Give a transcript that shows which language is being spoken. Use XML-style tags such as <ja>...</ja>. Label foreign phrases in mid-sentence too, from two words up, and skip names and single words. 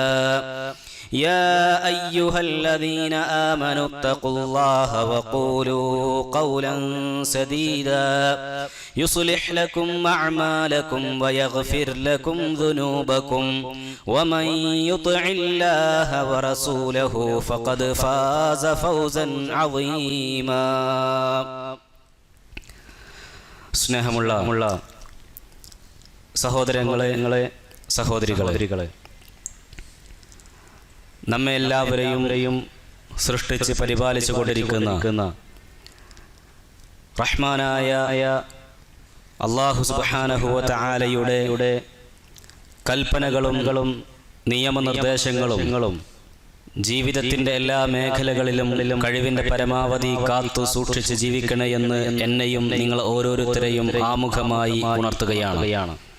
<ar>يا أيها الذين آمنوا اتقوا الله وقولوا قولا سديدا يصلح لكم أعمالكم ويغفر لكم ذنوبكم ومن يطع الله ورسوله فقد فاز فوزا عظيما.</ar> <ml>സ്നേഹമുള്ള സഹോദരങ്ങളെ സഹോദരികളെ, നമ്മെ എല്ലാവരെയും സൃഷ്ടിച്ച് പരിപാലിച്ചു കൊണ്ടിരിക്കുന്ന റഹ്മാനായ</ml> <ar>الله سبحانه وتعالى</ar> <ml>കൽപ്പനകളും നിയമനിർദ്ദേശങ്ങളും ജീവിതത്തിൻ്റെ എല്ലാ മേഖലകളിലും കഴിവിൻ്റെ പരമാവധി കാത്തു സൂക്ഷിച്ച് ജീവിക്കണേ എന്ന് എന്നെയും നിങ്ങൾ ഓരോരുത്തരെയും ആമുഖമായി ഉണർത്തുകയാണ്.</ml>